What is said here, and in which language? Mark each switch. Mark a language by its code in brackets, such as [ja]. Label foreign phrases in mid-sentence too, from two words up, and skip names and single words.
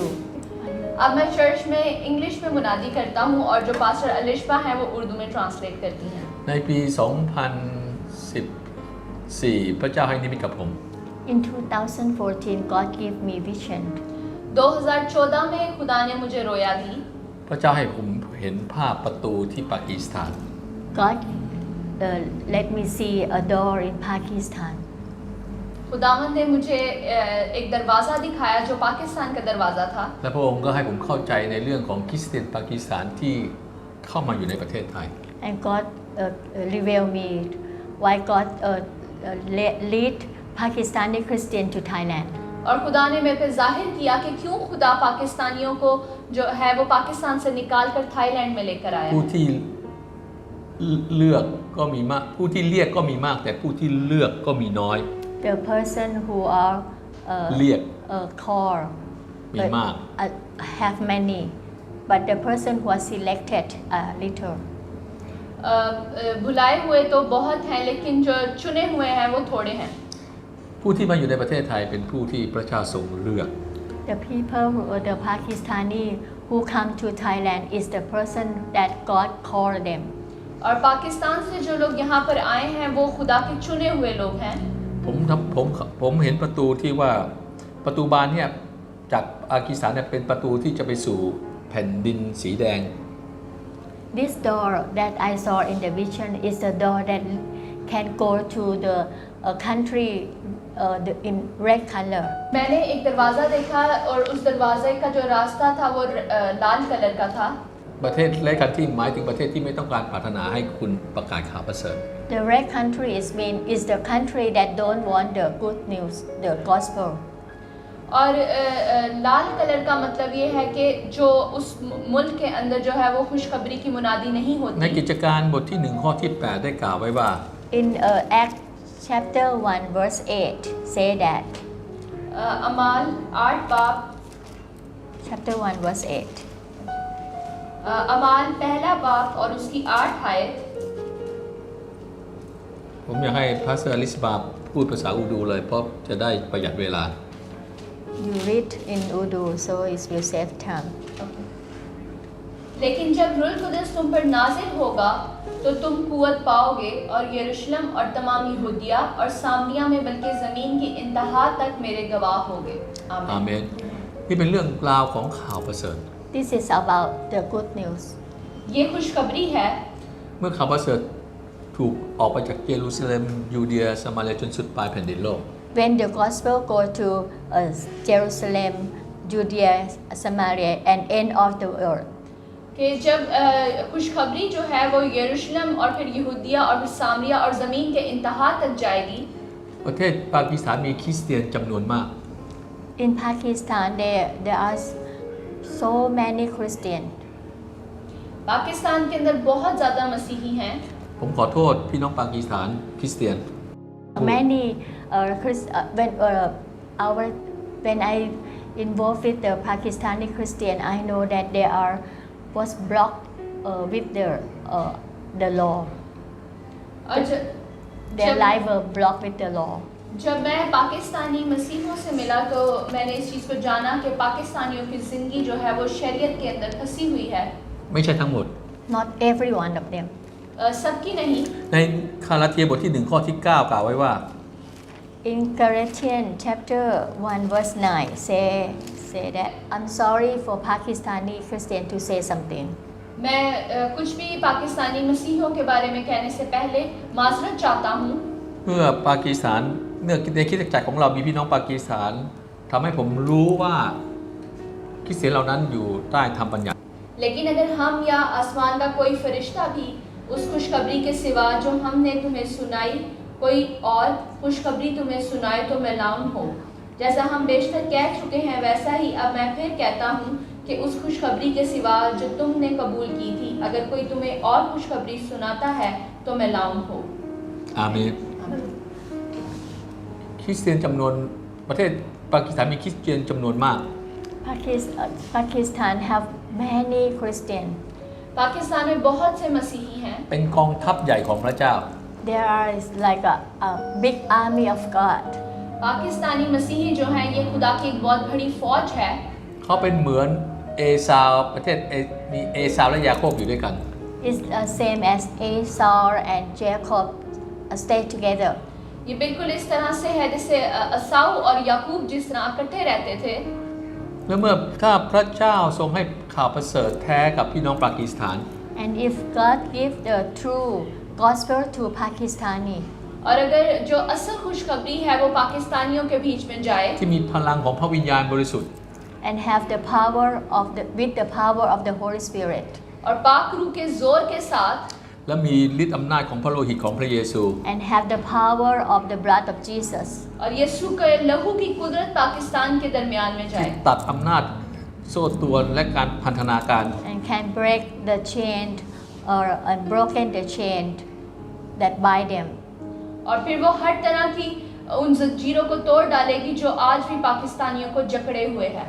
[ur] اب میں چرچ میں انگلش میں منادی کرتا ہوں اور جو پاسٹر الیشبا ہیں وہ اردو میں ٹرانسلیٹ کرتی ہیں. [th] ในปี 2014 พระเจ้าให้นิมิตกับผม [en] In 2014, God gave me vision. [ur] 2014 میں خدا نے مجھے رویا دی. [th] พระเจ้าให้ผมเห็นภาพประตูที่ปากีสถาน [en] God let me see a door in Pakistan. [ur] خداوند نے مجھے ایک دروازہ دکھایا جو پاکستان کا دروازہ تھا. [th] และพระองค์ก็ให้ผมเข้าใจในเรื่องของคริสเตียนปากีสถานที่เข้ามาอยู่ในประเทศไทย [en] And God revealed me why God lead Pakistani Christian to Thailand. [ur] اور خدا نے میرے پے ظاہر کیا کہ کیوں خدا پاکستانیوں کو جو ہے وہ پاکستان سے نکال کر تھائی لینڈ میں لے کر آیا. [th] ผู้ที่เลือกก็มีมากผู้ที่เรียกก็มีมากแต่ผู้ที่เลือกก็มีน้อย [en] The person who are [th] เรียก [en] called [th] มีมาก [en] have many, but the person who are selected are little. [ur] بلائے ہوئے تو بہت ہیں لیکن جو چنے ہوئے ہیں وہ تھوڑے ہیں. [th] ผู้ที่มาอยู่ในประเทศไทยเป็นผู้ที่พระเจ้าทรงเลือก [en] The people the Pakistani who come to Thailand is the person that God called them. [ur] اور پاکستان سے جو لوگ یہاں پر آئے ہیں وہ خدا کے چنے ہوئے لوگ ہیں. [th] ผมเห็นประตูที่ว่าประตูบานเนี่ยจากปากีสถานเนี่ยเป็นประตูที่จะไปสู่แผ่นดินสีแดง [en] This door that I saw in the vision is the door that can go to the country in red color. [ur] میں نے ایک دروازہ دیکھا اور اس دروازے کا جو راستہ تھا وہ لال کلر کا تھا. [th] ประเทศแรกกันที่หมายถึงประเทศที่ไม่ต้องการปรารถนาให้คุณประกาศข่าวประเสริฐ [en] The red country is the country that don't want the good news, the gospel. [ur] اور لال کلر کا مطلب یہ ہے کہ جو اس ملک کے اندر جو ہے وہ خوشخبری کی منادی نہیں [th] ใน [ur] होती। [th] กิจการบทที่ 1 ข้อที่ 8 ได้กล่าวไว้ว่า [en] In Acts chapter 1 verse 8 say that. [ur] اعمال 8 باب [en] Chapter 1 verse 8. [ur] اعمال پہلا باب اور اس کی 8 آیت. [th] ผมอยากให้พาสเตอร์อลิสบาพูดภาษาอูดูเลยเพราะจะได้ประหยัดเวลา [en] You read in Urdu so it will save time. [ur] لیکن جب روح قدس تم پر نازل ہوگا تو تم قوت پاؤ گے اور یروشلم اور تمام یہودیہ اور سامریہ میں بلکہ زمین کی انتہا تک میرے گواہ ہوگے. [th] อาเมนนี่เป็นเรื่องราวของข่าวประเสริฐ [en] This is about the good news. [ur] یہ خوشخبری ہے. [th] เมื่อข่าวประเสริฐถูกออกไปจากเยรูซาเล็มยูเดียสมาเรียจนสุดปลายแผ่นดินโลก [en] When the gospel go to Jerusalem, Judea, Samaria, and end of the world, [ur] کہ جب خوشخبری جو ہے وہ یروشلم اور پھر یہودیہ اور پھر سامریہ اور زمین کے انتہا تک جائے گی. [th] ประเทศปากีสถานมีคริสเตียนจำนวนมาก [en] In Pakistan, there are so many Christians. [ur] پاکستان کے اندر بہت زیادہ مسیحی ہیں. [th] ผมขอโทษพี่น้องปากีสถานคริสเตียน [en] Many when I involved with the Pakistani Christian, I know that they was blocked with the law. [ur] और [en] Their life were blocked with the law. [ur] جب میں پاکستانی مسیحوں سے ملا تو میں نے اس چیز کو جانا کہ پاکستانیوں کی زندگی جو ہے وہ شریعت کے اندر پھنسی ہوئی ہے. [th] ไม่ใช่ทั้งหมด [en] Not every one of them. [ur] سب کی نہیں. [th] ในคาลาเทียบทที่ 1 ข้อที่ 9 กล่าวไว้ว่า [en] In Galatians chapter 1 verse 9 say that I'm sorry for Pakistani Christian to say something. [ur] میں کچھ بھی پاکستانی مسیحوں کے بارے میں کہنے سے پہلے معذرت چاہتا ہوں. [th] เมื่อปากีสถานเมื่อในคริสตจักรของเรามีพี่น้องปากีสถานทำให้ผมรู้ว่าคริสเตียนเหล่านั้นอยู่ใต้ธรรมบัญญัติ [ur] لیکن اگر ہم یا آسمان کا کوئی فرشتہ بھی اس خوشخبری کے سوا جو ہم نے تمہیں سنائی کوئی اور خوشخبری تمہیں سنائے تو ملعون ہو. جیسا ہم بیشتر کہہ چکے ہیں ویسا ہی اب میں پھر کہتا ہوں کہ اس خوشخبری کے سوا جو تم نے قبول کی تھی اگر کوئی تمہیں اور خوشخبری سناتا ہے تو ملعون ہو. [th] อาเมนคริสเตียนจำนวนประเทศปากีสถานมีคริสเตียนจำนวนมาก [en] Pakistan have many Christians. [ur] پاکستان میں بہت سے مسیحی ہیں. [th] เป็นกองทัพใหญ่ของพระเจ้า [en] There are like a big army of God. [ur] پاکستانی مسیحی جو ہیں یہ خدا کی ایک بہت بڑی فوج ہے. [th] เขาเป็นเหมือนเอซาวประเทศมีเอซาวและยาโคบอยู่ด้วยกัน [en] It's the same as Esau and Jacob stay together. [ur] یہ بالکل اس طرح سے ہے جیسے عیساؤ اور یعقوب جس طرح اکٹھے رہتے تھے. [th] และเมื่อถ้าพระเจ้าทรงให้ข่าวประเสริฐแท้กับพี่น้องปากีสถาน [en] And if God give the true gospel to Pakistani, [ur] اور اگر جو اصل خوشخبری ہے وہ پاکستانیوں کے بیچ میں جائے [th] ที่มีพลังของพระวิญญาณบริสุทธิ์ [en] and have the power with the power of the Holy Spirit, [ur] اور پاک روح کے زور کے ساتھ [th] และมีฤทธิ์อำนาจของพระโลหิตของพระเยซู [en] and have the power of the blood of Jesus, [ur] اور یسوع کے لہو کی قدرت پاکستان کے درمیان میں [th] ที่ [ur] जाए [th] ตัดอำนาจโซ่ตรวนและการพันธนาการ [en] and can break the chain or broken the chain that bind them. [ur] اور پھر وہ ہر طرح کی ان زنجیروں کو توڑ ڈالے گی جو آج بھی پاکستانیوں کو جکڑے ہوئے ہے.